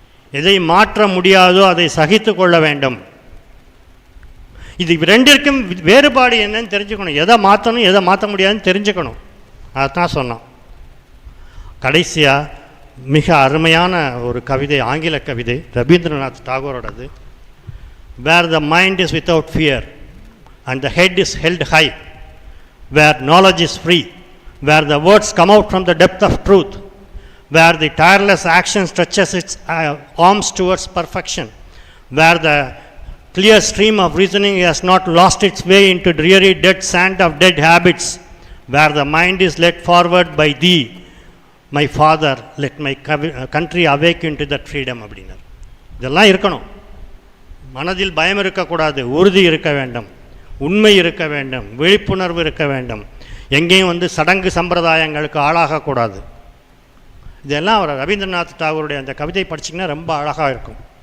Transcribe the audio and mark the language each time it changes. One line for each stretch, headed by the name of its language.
Tamil: எதை மாற்ற முடியாதோ அதை சகித்து கொள்ள வேண்டும். இது ரெண்டிற்கும் வேறுபாடு என்னன்னு தெரிஞ்சுக்கணும். எதை மாற்றணும் எதை மாற்ற முடியாதுன்னு தெரிஞ்சுக்கணும். அதான் சொன்னான். கடைசியாக மிக அருமையான ஒரு கவிதை, ஆங்கில கவிதை, Rabindranath தாகூரோடது.
English: Where the mind is without fear and the head is held high, where knowledge is free, where the words come out from the depth of truth, where the tireless action stretches its arms towards perfection, where the clear stream of reasoning has not lost its way into dreary dead sand of dead habits, where the mind is led forward by thee, my father, let my country awake into that freedom.
Tamil: அப்படின்னார். இதெல்லாம் இருக்கணும். மனதில் பயம் இருக்கக்கூடாது, உறுதி இருக்க வேண்டும், உண்மை இருக்க வேண்டும், விழிப்புணர்வு இருக்க வேண்டும், எங்கேயும் சடங்கு சம்பிரதாயங்களுக்கு ஆளாகக்கூடாது. இதெல்லாம் அவர் ரவீந்திரநாத் தாகூருடைய அந்த கவிதை படிச்சிங்கன்னா ரொம்ப அழகாக இருக்கும்.